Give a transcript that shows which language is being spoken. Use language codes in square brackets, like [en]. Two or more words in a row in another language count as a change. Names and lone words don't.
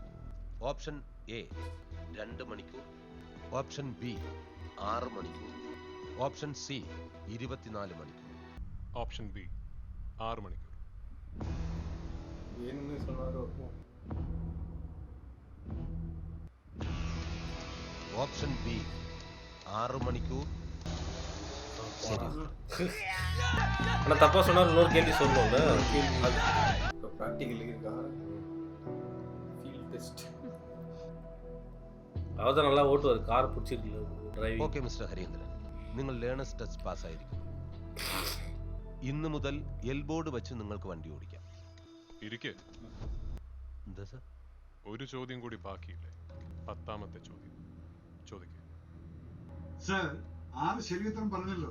[en] option A [ml] 2 മണിക്കൂർ, [en] option B [ml] 6 മണിക്കൂർ, [en] option C [ml] 24 മണിക്കൂർ. [en] option B [ml] 6 മണിക്കൂർ. [en] option B [ml] 6 മണിക്കൂർ. [ta] ஆனா தப்பா சொன்னா இன்னொரு கேள்வி சொல்லுவோம்ல. பிராக்டிகல் இருக்கா? [en] field test. [ta] அவதான் நல்லா ஓட்டுவார், கார் பிடிச்சிருக்கு ഡ്രൈവിംഗ്. [en] okay Mister [ml] ഹരീന്ദ്രൻ, നിങ്ങൾ [en] learners test [ml] പാസ്സായിരിക്കും. ഇന്ന് മുതൽ എൽബോർഡ് വെച്ച് നിങ്ങൾക്ക് വണ്ടി ഓടിക്കാം. ഇരിക്കെ. എന്താ സർ? ഒരു ചോദ്യം കൂടി ബാക്കിയില്ലേ? 10ാമത്തെ ചോദ്യം ചോദിക്കുക. സർ, 6 ശരിയുത്തരം പറഞ്ഞല്ലോ.